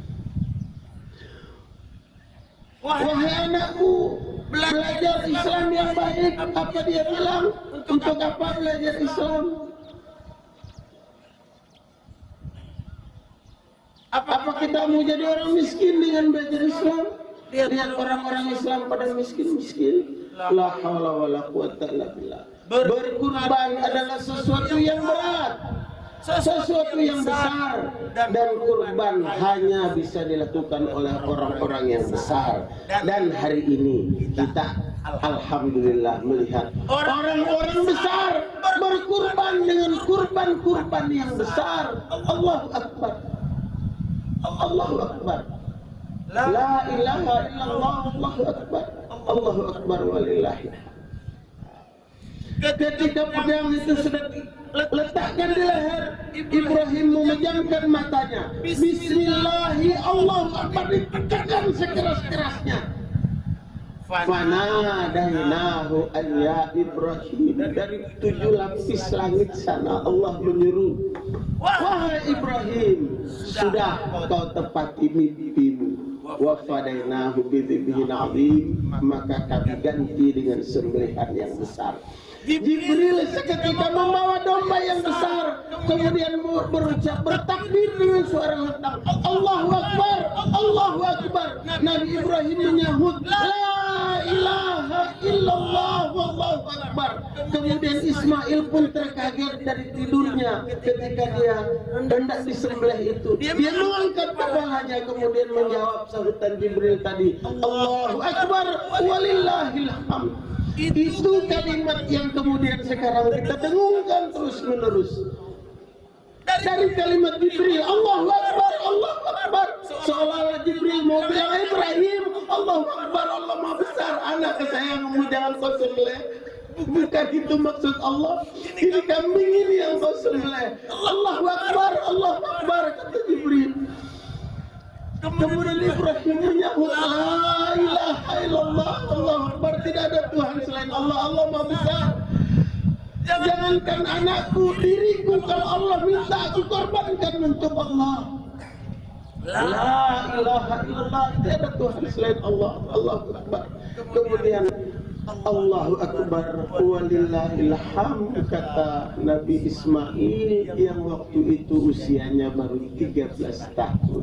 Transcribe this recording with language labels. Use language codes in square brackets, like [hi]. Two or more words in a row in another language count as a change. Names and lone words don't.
[id] Wahai anakku belajar Islam yang baik, apa dia bilang? Untuk apa belajar Islam? Apa kita mau jadi orang miskin dengan belajar Islam? Lihat orang-orang Islam pada miskin-miskin. [ar] لا حول ولا قوة إلا بالله. [id] Berkurban adalah sesuatu yang berat, sesuatu yang besar, dan kurban hanya bisa dilakukan oleh orang-orang yang besar. Dan hari ini kita alhamdulillah melihat orang-orang besar berkurban dengan kurban-kurban yang besar. [ar] الله أكبر. الله أكبر. لا إله إلا الله. الله أكبر. الله أكبر ولله. [id] Ketika pedang itu sudah letakkan di leher, Ibrahim memejamkan matanya. [ar] بسم الله الله أكبر, [id] ditekan sekeras-kerasnya. [ar] فناديناه أن يا إبراهيم. [id] Dari 7 lapis langit sana Allah menyeru, wahai Ibrahim, sudah kau tepati mimpimu. [ar] وفديناه بذبح عظيم, [id] maka kami ganti dengan sembelihan yang besar. Jibril seketika membawa domba yang besar, kemudian berucap bertakbir dengan suara lantang, [ar] الله أكبر، الله أكبر. [id] Nabi Ibrahim menyahut, [ar] لا إله إلا الله، الله أكبر. [id] Kemudian Ismail pun terkaget dari tidurnya ketika dia hendak disembelih itu. Dia mengangkat kepalanya kemudian menjawab sahutan Jibril tadi, [ar] الله أكبر ولله الحمد. [id] Itu kalimat yang kemudian sekarang kita dengungkan terus menerus. Dari kalimat Jibril, [ar] الله أكبر، الله أكبر, [id] seolah-olah Jibril mau bilang Ibrahim, [ar] الله أكبر, [id] Allah Maha Besar, anak kesayanganmu jangan kau sembelih. Bukan itu maksud Allah. Ini kambing ini yang kau sembelih. [ar] الله أكبر، الله أكبر, [id] kata Jibril. Kemudian Ibrahim menyahut, [ar] لا إله إلا الله، الله أكبر, [id] tidak ada Tuhan selain Allah, Allah Maha Besar. Jangankan anakku, diriku, kalau Allah minta aku korbankan untuk Allah. [ar] لا إله إلا الله, [id] tidak ada Tuhan selain Allah, [ar] الله أكبر. [id] Kemudian [ar] الله أكبر ولله الحمد, [id] kata Nabi Ismail yang waktu itu usianya baru 13 tahun.